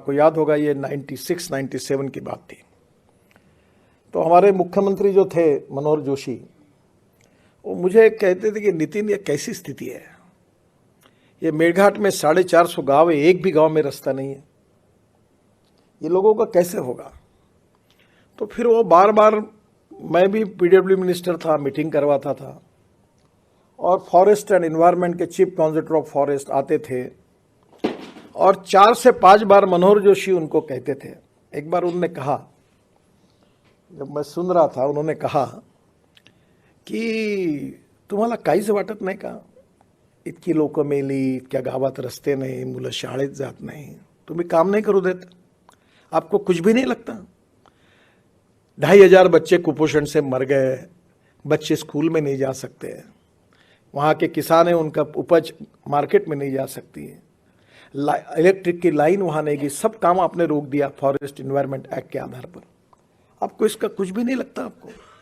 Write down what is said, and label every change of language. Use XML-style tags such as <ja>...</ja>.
<hi>आपको याद होगा, ये 96-97 की बात थी। तो हमारे मुख्यमंत्री जो थे मनोहर जोशी, वो मुझे कहते थे कि नितिन ये कैसी स्थिति है, ये मेड़घाट में 450 गाँव है, एक भी गाँव में रास्ता नहीं है, ये लोगों का कैसे होगा। तो फिर वो बार बार, मैं भी पीडब्ल्यू मिनिस्टर था, मीटिंग करवाता था और फॉरेस्ट एंड एनवायरनमेंट के चीफ कॉन्जर्वेटर ऑफ फॉरेस्ट आते थे और 4 से 5 बार मनोहर जोशी उनको कहते थे। एक बार उन्होंने कहा, जब मैं सुन रहा था, उन्होंने कहा की</hi> <mr>तुम्हाला काहीच वाटत नाही का, इतकी लोक मेली, इतक्या गावात रस्ते नाही, मुलं शाळेत जात नाही, तुम्ही काम नाही करू देत,</mr> <hi>आपको कुछ भी नहीं लगता। 2500 बच्चे कुपोषण से मर गए, बच्चे स्कूल में नहीं जा सकते, वहाँ के किसान हैं, उनका उपज मार्केट में नहीं जा सकती है, इलेक्ट्रिक की लाइन वहाँ नहीं गई, सब काम आपने रोक दिया फॉरेस्ट एनवायरनमेंट एक्ट के आधार पर, आपको इसका कुछ भी नहीं लगता आपको।</hi>